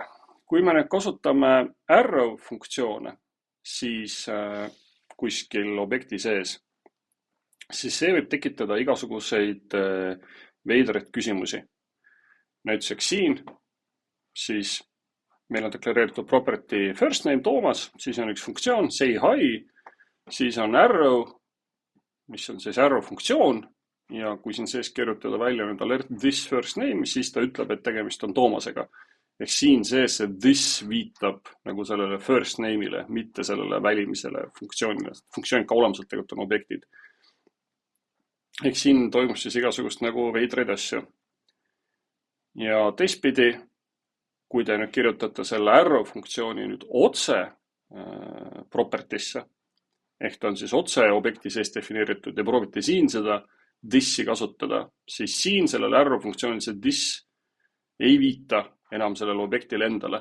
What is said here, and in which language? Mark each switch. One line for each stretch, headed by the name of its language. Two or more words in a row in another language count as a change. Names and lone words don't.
Estonian: Kui me nüüd kasutame arrow funktsioone, siis kuskil objekti sees, siis see võib tekitada igasuguseid veidraid küsimusi. Näiteks siin, siis meil on deklareeritud
English: property first name
Estonian: Toomas, siis on üks funktsioon,
English: say hi,
Estonian: siis on arrow, mis on siis arrow funktsioon ja kui siin sees kirjutada välja nüüd
English: alert this first name,
Estonian: siis ta ütleb, et tegemist on Toomasega. Ehk siin sees see this viitab nagu sellele
English: first name'ile,
Estonian: mitte sellele välimisele funktsioonile. Funktsioonid ka olemuselt tegelikult on objektid. Ehk siin toimub siis igasugust nagu veidraid asju. Ja teistpidi, kui te nüüd kirjutate selle arrow funktsiooni nüüd otse propertisse, ehk ta on siis otse objekti sees defineeritud ja proovite siin seda this'i kasutada, siis siin sellele arrow funktsioonil see this ei viita enam sellele objektile endale.